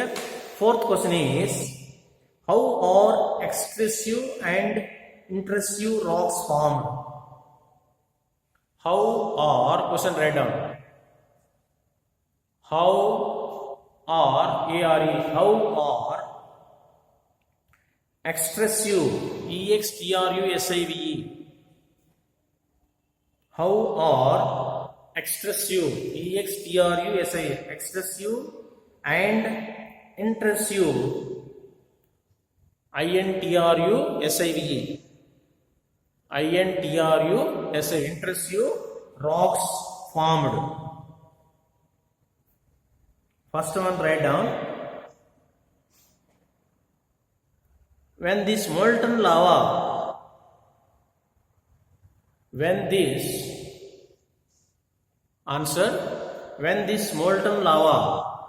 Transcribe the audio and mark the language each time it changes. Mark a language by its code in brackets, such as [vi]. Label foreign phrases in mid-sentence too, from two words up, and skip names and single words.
[en] Fourth question is, how are extrusive and intrusive rocks formed? How are, question write down. How are, A-R-E, how are extrusive, E-X-T-R-U-S-I-V-E. How are extrusive, E-X-T-R-U-S-I-V-E, extrusive and intrusive, I-N-T-R-U-S-I-V-E, I-N-T-R-U-S-I-V-E, intrusive rocks formed? First one write down. When this molten lava, when this molten lava